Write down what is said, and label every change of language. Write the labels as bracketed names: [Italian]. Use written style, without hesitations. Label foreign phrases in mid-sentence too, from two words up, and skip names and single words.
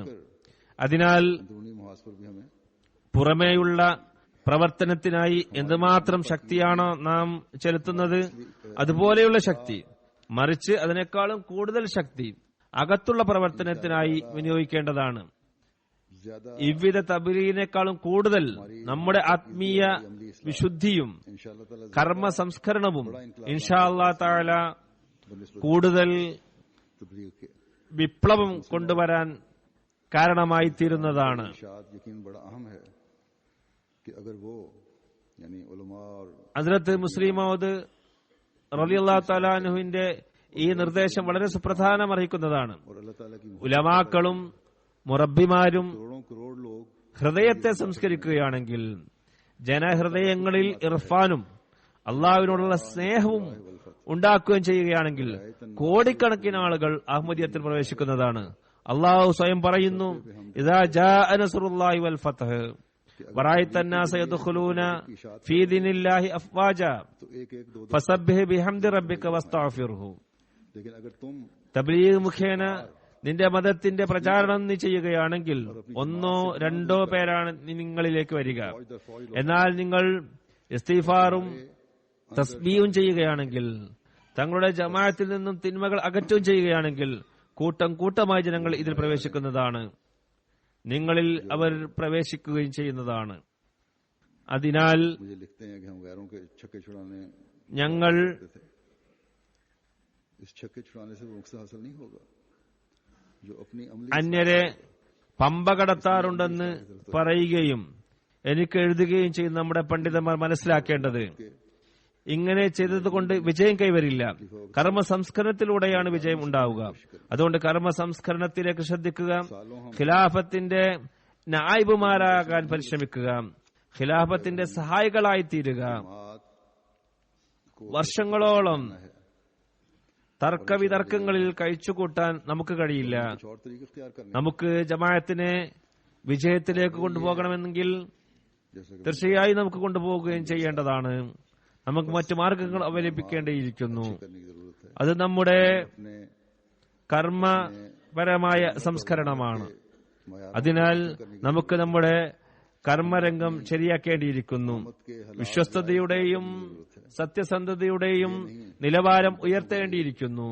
[Malayalam] അതിനാൽ പുറമേയുള്ള പ്രവർത്തനത്തിനായി എന്തുമാത്രം ശക്തിയാണോ നാം ചെലുത്തുന്നത് അതുപോലെയുള്ള ശക്തി, മറിച്ച് അതിനേക്കാളും കൂടുതൽ ശക്തി അകത്തുള്ള പ്രവർത്തനത്തിനായി വിനിയോഗിക്കേണ്ടതാണ്. [Hindi] ज्यादा [Malayalam] ഇவ்வித തബ്ലീഗിനേക്കാളും കൂടുതൽ നമ്മുടെ ആത്മീയ വിശുദ്ധിയും [Arabic] إن شاء الله تعالى [Malayalam] കർമ്മ സംസ്കരണവും [Arabic] إن شاء الله تعالى [Malayalam] കൂടുതൽ [Hindi] तबलीग के [Malayalam] വിപ്ലവം കൊണ്ടുവരാൻ കാരണമായി തീരുന്നതാണ്. [Hindi] इरशाद यकीन बड़ा अहम है कि अगर वो यानी उलमा और [Malayalam] ഹസ്രത്ത് മുസ്ലിം മൗദ് [Arabic] رضي الله تعالى [Malayalam] അൻഹുവിന്റെ ഈ നിർദ്ദേശം വളരെ സുപ്രധാനമർഹിക്കുന്നതാണ്. [Hindi] अल्लाह ताला की [Malayalam] ഉലമാക്കളും മുറബ്ബിമാരും [Hindi] करोड़ों करोड़ लोग [Malayalam] ഹൃദയത്തെ സംസ്കരിക്കുകയാണെങ്കിൽ, ജനഹൃദയങ്ങളിൽ ഇർഫാനും അള്ളാഹുവിനോടുള്ള സ്നേഹവും ഉണ്ടാക്കുകയും ചെയ്യുകയാണെങ്കിൽ കോടിക്കണക്കിന് ആളുകൾ അഹ്മദിയത്തിൽ പ്രവേശിക്കുന്നതാണ്. അള്ളാഹു സ്വയം പറയുന്നു, [Arabic] إذا جاء نصر الله والفتح ورأيت الناس يدخلون في دين الله أفواجا [Hindi] तो एक एक दो [Arabic] فسبح بحمد ربك واستغفره. [Hindi] लेकिन अगर तुम [Malayalam] തബ്ലീഗ് മുഖേന നിന്റെ മതത്തിന്റെ പ്രചാരണം നീ ചെയ്യുകയാണെങ്കിൽ ഒന്നോ രണ്ടോ പേരാണ് നിങ്ങളിലേക്ക് വരിക. എന്നാൽ നിങ്ങൾ ഇസ്തിഗ്ഫാറും തസ്ബീഹും ചെയ്യുകയാണെങ്കിൽ, തങ്ങളുടെ ജമാഅത്തിൽ നിന്നും തിന്മകൾ അകറ്റുകയും ചെയ്യുകയാണെങ്കിൽ കൂട്ടം കൂട്ടമായി ജനങ്ങൾ ഇതിൽ പ്രവേശിക്കുന്നതാണ്, നിങ്ങളിൽ അവർ പ്രവേശിക്കുകയും ചെയ്യുന്നതാണ്. അതിനാൽ [Hindi] मुझे लिखते हैं कि हम गैरों के छक्के छुड़ाने [Malayalam] ഞങ്ങൾ [Hindi] थे। इस छक्के छुड़ाने से वो मकसद हासिल नहीं होगा जो अपनी अमली [Malayalam] അന്യരെ പമ്പ കടത്താറുണ്ടെന്ന് പറയുകയും എനിക്ക് എഴുതുകയും ചെയ്യുന്ന നമ്മുടെ പണ്ഡിതന്മാർ മനസ്സിലാക്കേണ്ടത്, ഇങ്ങനെ ചെയ്തതുകൊണ്ട് വിജയം കൈവരില്ല. കർമ്മ സംസ്കരണത്തിലൂടെയാണ് വിജയം ഉണ്ടാവുക. അതുകൊണ്ട് കർമ്മ സംസ്കരണത്തിലേക്ക് ശ്രദ്ധിക്കുക. ഖിലാഫത്തിന്റെ നായിബുമാരാകാൻ പരിശ്രമിക്കുക. ഖിലാഫത്തിന്റെ സഹായികളായി തീരുക. വർഷങ്ങളോളം തർക്കവിതർക്കങ്ങളിൽ കഴിച്ചുകൂട്ടാൻ നമുക്ക് കഴിയില്ല. [Hindi] कुछ और तरीके इख्तियार करने [Malayalam] നമുക്ക് ജമാഅത്തിനെ വിജയത്തിലേക്ക് കൊണ്ടുപോകണമെങ്കിൽ [Hindi] जैसे कि [Malayalam] തീർച്ചയായും നമുക്ക് കൊണ്ടുപോവുകയും ചെയ്യേണ്ടതാണ്. നമുക്ക് മറ്റു മാർഗങ്ങൾ അവലംബിക്കേണ്ടിയിരിക്കുന്നു. [Hindi] करने की जरूरत है। [Malayalam] അത് നമ്മുടെ [Hindi] अपने [Malayalam] കർമ്മപരമായ സംസ്കരണമാണ്. [Hindi] मयार [Malayalam] അതിനാൽ നമുക്ക് നമ്മുടെ കർമ്മരംഗം ശരിയാക്കേണ്ടിയിരിക്കുന്നു. വിശ്വസ്തതയുടെയും സത്യസന്ധതയുടെയും നിലവാരം ഉയർത്തേണ്ടിയിരിക്കുന്നു.